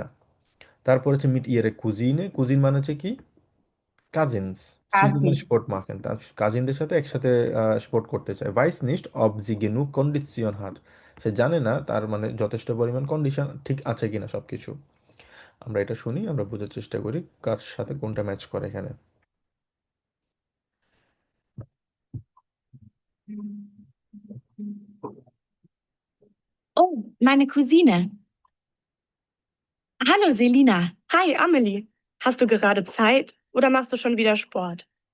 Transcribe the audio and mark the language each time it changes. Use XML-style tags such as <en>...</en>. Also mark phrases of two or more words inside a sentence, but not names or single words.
<bn>তারপর হচ্ছে</bn> <de>mit ihrer Cousine,</de> <bn>কুজিন মানে হচ্ছে কি কাজিনস, কাজিন।</bn> <de>zusammen Sport machen,</de> <bn>তার কাজিনদের সাথে একসাথে স্পোর্ট করতে চায়।</bn> <de>weiß nicht ob sie genug Kondition hat,</de> <bn>সে জানে না তার মানে যথেষ্ট পরিমাণ কন্ডিশন ঠিক আছে কিনা সবকিছু। আমরা এটা শুনি, আমরা বোঝার চেষ্টা করি কার সাথে কোনটা ম্যাচ করে এখানে।</bn> <de>Oh, meine Cousine. Hallo, Selina. Hi, Amelie. Hast du gerade Zeit oder machst du schon wieder Sport?</de>